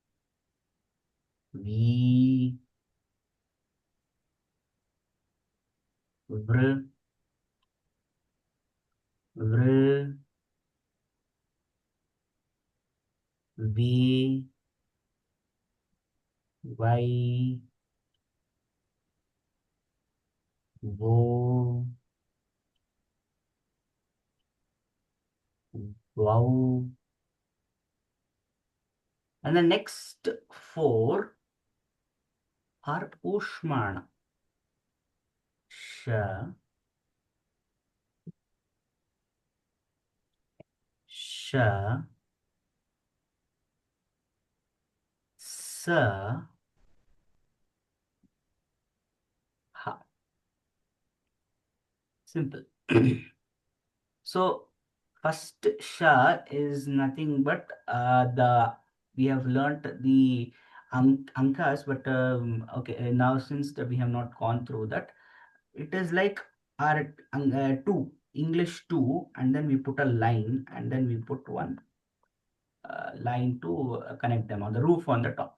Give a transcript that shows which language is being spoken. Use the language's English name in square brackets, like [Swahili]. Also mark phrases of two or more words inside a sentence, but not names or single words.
[Sanskrit] vi, vr, vr, vi, vai, vo, vau. [English] And the next four are Ushmana. [Sanskrit] Sh, sh, Sa, ha. [English] Simple. So first sha is nothing but the we have learnt the ankas, but okay, now since that we have not gone through that, it is like our two English two, and then we put a line, and then we put one line to connect them on the roof on the top.